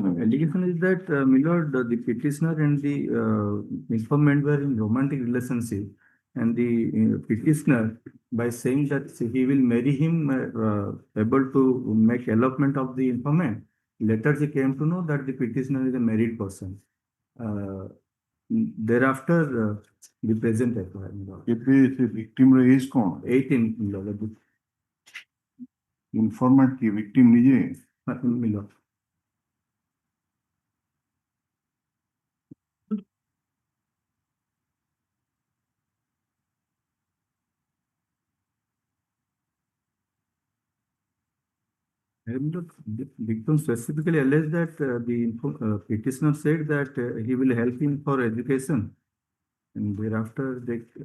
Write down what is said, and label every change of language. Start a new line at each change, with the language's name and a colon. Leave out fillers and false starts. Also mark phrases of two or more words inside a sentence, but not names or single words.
English: Allegation is that my lord, the petitioner and the informant were in romantic relationship, and the petitioner, by saying that he will marry him, able to make elopement of the informant. Later, she came to know that the petitioner is a married person. thereafter, the present
Odia: ଏବେ ସେ victim ର ଏଜ୍ କଣ? 18 Informant କି victim ନିଜେ?
English: Miller. And the victim specifically alleged that petitioner said that he will help him for education, and thereafter they